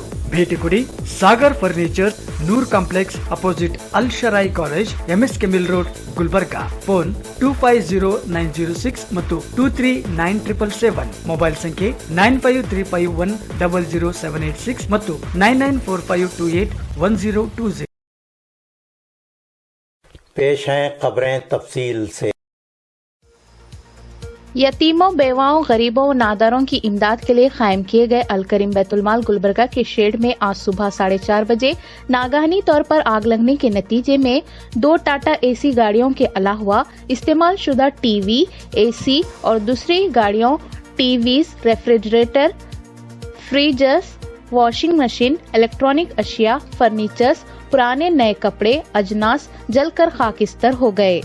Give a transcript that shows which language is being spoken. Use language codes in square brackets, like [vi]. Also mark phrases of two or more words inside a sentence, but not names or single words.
[kn] ಭೇಟಿ ಕೊಡಿ ಸಾಗರ್ ಫರ್ನಿಚರ್, ನೂರ್ ಕಾಂಪ್ಲೆಕ್ಸ್ ಅಪೋಸಿಟ್ ಅಲ್ ಶರಾಯಿ ಕಾಲೇಜ್, MSK ಮಿಲ್ ರೋಡ್, ಗುಲ್ಬರ್ಗಾ. ಫೋನ್ 250906 ಮತ್ತು 239777. ಮೊಬೈಲ್ ಸಂಖ್ಯೆ 9535100786 ಮತ್ತು 9945281020. [ur] پیش ہیں خبریں تفصیل سے. یتیموں، بیواؤں، غریبوں اور ناداروں کی امداد کے لیے قائم کیے گئے الکریم بیت المال گلبرگہ کے شیڈ میں آج صبح 4:30 بجے ناگہانی طور پر آگ لگنے کے نتیجے میں 2 ٹاٹا AC گاڑیوں کے علاوہ استعمال شدہ TV، AC اور دوسری گاڑیوں، TVs, [en] refrigerator, freezers, washing machine, [ur] الیکٹرانک اشیا، فرنیچرز، پرانے نئے کپڑے، اجناس جل کر خاکستر ہو گئے.